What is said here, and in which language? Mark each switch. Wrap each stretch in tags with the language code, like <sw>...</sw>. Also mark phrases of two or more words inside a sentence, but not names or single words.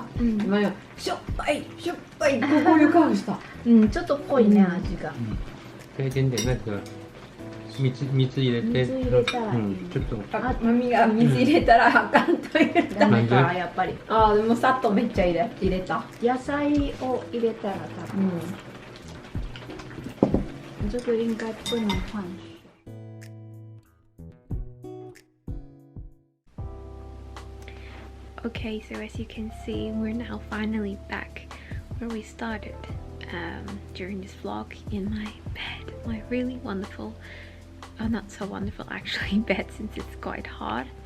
<ja>マミはしょっぱいしょっぱいこういう顔した。ちょっと濃いね、味が。経験でなんか水入れて、水入れたらいい。ちょっとマミが水入れたらあかんと言った。ダメかやっぱり。ああでもさっとめっちゃ入れた。野菜を入れたら多分。</ja> <zh>这个应该不能换。</zh> <en>Okay, so as you can see, we're now finally back where we started during this vlog in my bed, my really wonderful, not so wonderful actually, bed since it's quite hot.</en>